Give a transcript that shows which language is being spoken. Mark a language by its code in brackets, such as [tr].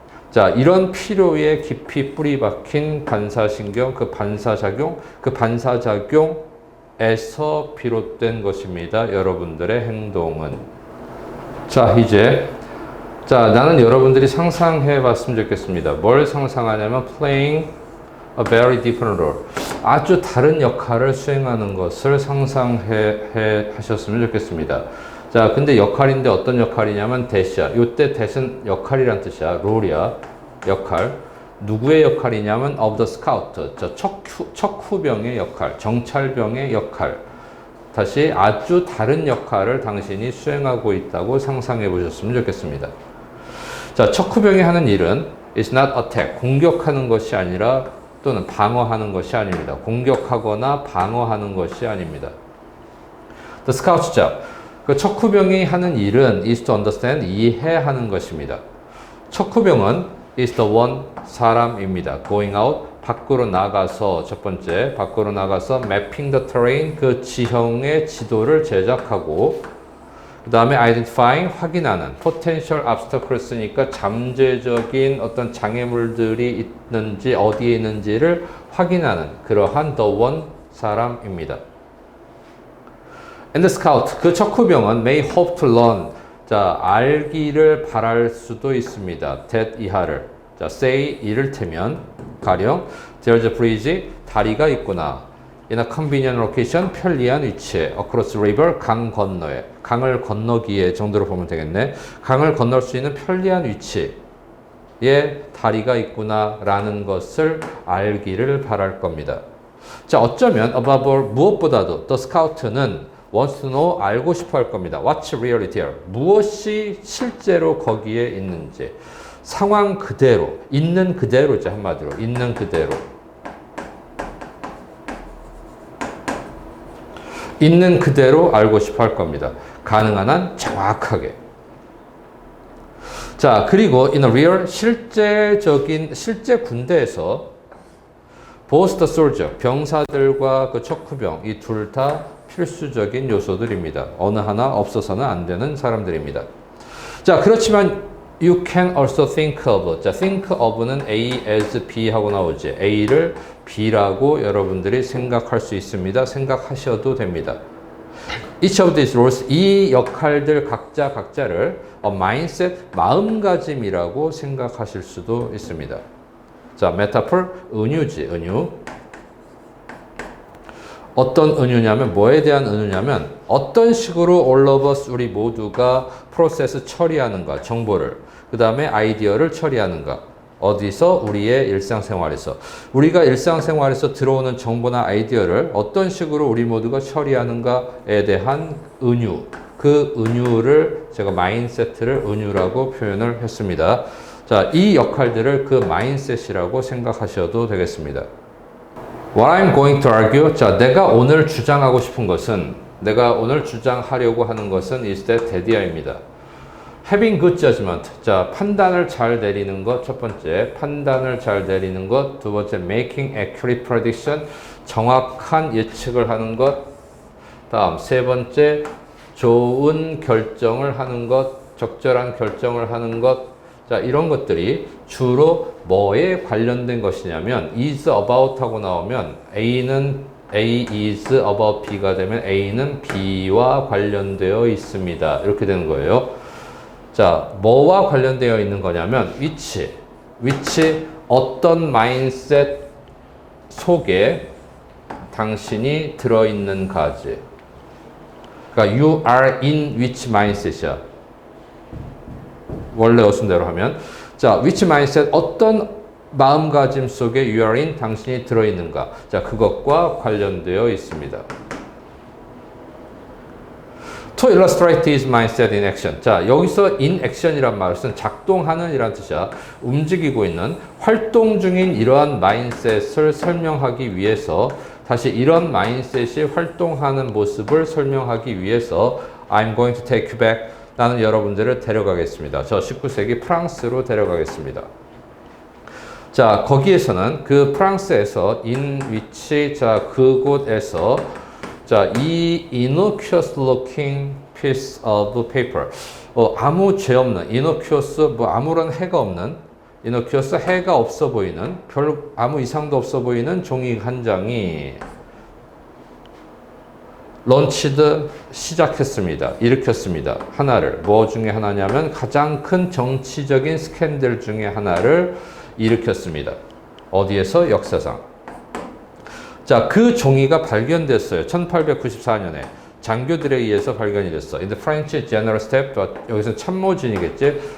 [ko] 자, 이런 필요에 깊이 뿌리 박힌 반사신경, 그 반사작용에서 비롯된 것입니다. 여러분들의 행동은. 자, 이제 나는 여러분들이 상상해 봤으면 좋겠습니다. 뭘 상상하냐면 [en] playing a very different role. [ko] 아주 다른 역할을 수행하는 것을 상상해 하셨으면 좋겠습니다. 자, 근데 역할인데 어떤 역할이냐면 대시야. 요때 대신 역할이란 뜻이야. 롤이야. 역할. 누구의 역할이냐면 [en] of the scout. [ko] 저 척후병의 역할. 정찰병의 역할. 다시 아주 다른 역할을 당신이 수행하고 있다고 상상해 보셨으면 좋겠습니다. 자, 척후병이 하는 일은 [en] is not attack. [ko] 공격하는 것이 아니라 또는 방어하는 것이 아닙니다. 공격하거나 방어하는 것이 아닙니다. [en] The scout's job. [ko] 그 척후병이 하는 일은 [en] is to understand, [ko] 이해하는 것입니다. 척후병은 [en] is the one, [ko] 사람입니다. [en] Going out, [ko] 밖으로 나가서, 첫 번째, 밖으로 나가서 [en] mapping the terrain, [ko] 그 지형의 지도를 제작하고 그 다음에 identifying, 확인하는 potential obstacles니까 잠재적인 어떤 장애물들이 있는지 어디에 있는지를 확인하는 그러한 the one, 사람입니다. [en] And the scout, [ko] 그 척후병은 [en] may hope to learn, [ko] 자, 알기를 바랄 수도 있습니다. that 이하를. 자, say 이를테면 가령 [en] there's a bridge, [ko] 다리가 있구나. [en] in a convenient location, [ko] 편리한 위치에 [en] across river, [ko] 강 건너에. 강을 건너기에 정도로 보면 되겠네. 강을 건널 수 있는 편리한 위치에 다리가 있구나 라는 것을 알기를 바랄 겁니다. 자, 어쩌면 [en] above all, [ko] 무엇보다도 the scout는 [en] wants to know, [ko] 알고 싶어 할 겁니다. [en] What's really there? [ko] 무엇이 실제로 거기에 있는지. 상황 그대로, 있는 그대로죠, 한마디로. 있는 그대로. 있는 그대로 알고 싶어 할 겁니다. 가능한 한 정확하게. 자, 그리고 in a real, 실제 군대에서 [en] both the soldier, [ko] 병사들과 그 척후병, 이 둘 다 필수적인 요소들입니다. 어느 하나 없어서는 안 되는 사람들입니다. 자, 그렇지만 [en] you can also think of. [ko] 자, think of는 A as B 하고 나오지. A를 B라고 여러분들이 생각할 수 있습니다. 생각하셔도 됩니다. [en] Each of these roles, [ko] 이 역할들 각자를 a mindset, 마음가짐이라고 생각하실 수도 있습니다. 자, metaphor, 은유지, 은유. 어떤 은유냐면, 뭐에 대한 은유냐면, 어떤 식으로 all of us, 우리 모두가 프로세스 처리하는가, 정보를. 그 다음에 아이디어를 처리하는가. 어디서? 우리의 일상생활에서. 우리가 일상생활에서 들어오는 정보나 아이디어를 어떤 식으로 우리 모두가 처리하는가에 대한 은유. 그 은유를 제가 마인셋을 은유라고 표현을 했습니다. 자, 이 역할들을 그 마인셋이라고 생각하셔도 되겠습니다. [en] What I'm going to argue. [ko] 자, 내가 오늘 주장하고 싶은 것은, 내가 오늘 주장하려고 하는 것은 is that 대디아입니다. [en] Having good judgment. [ko] 자, 판단을 잘 내리는 것, 첫 번째. 판단을 잘 내리는 것. 두 번째, [en] making accurate prediction. [ko] 정확한 예측을 하는 것. 다음, 세 번째, 좋은 결정을 하는 것. 적절한 결정을 하는 것. 자, 이런 것들이 주로 뭐에 관련된 것이냐면 is about 하고 나오면 [en] A is about B [ko] 가 되면 A는 B와 관련되어 있습니다. 이렇게 되는 거예요. 자, 뭐와 관련되어 있는 거냐면 which 어떤 마인셋 속에 당신이 들어있는가지. 그러니까 [en] you are in which mindset이야. [ko] 원래 어순대로 하면 자, which mindset 어떤 마음가짐 속에 [en] you are in [ko] 당신이 들어있는가. 자, 그것과 관련되어 있습니다. [en] To illustrate his mindset in action. [ko] 자, 여기서 in action이란 말은 작동하는 이란 뜻이야. 움직이고 있는 활동 중인 이러한 마인셋을 설명하기 위해서 다시 이런 마인셋이 활동하는 모습을 설명하기 위해서 [en] I'm going to take you back. [ko] 나는 여러분들을 데려가겠습니다. 저 19세기 프랑스로 데려가겠습니다. 자, 거기에서는 그 프랑스에서 in which 자, 그곳에서 자, 이 [en] innocuous looking piece of paper. [ko] 아무 죄 없는, innocuous, 뭐 아무런 해가 없는, innocuous, 해가 없어 보이는, 별 아무 이상도 없어 보이는 종이 한 장이 런치드 시작했습니다. 일으켰습니다. 하나를. 뭐 중에 하나냐면 가장 큰 정치적인 스캔들 중에 하나를 일으켰습니다. 어디에서? 역사상. 자, 그 종이가 발견됐어요. 1894년에 장교들에 의해서 발견이 됐어. [en] In the French General Staff, [ko] 여기서 참모진이겠지.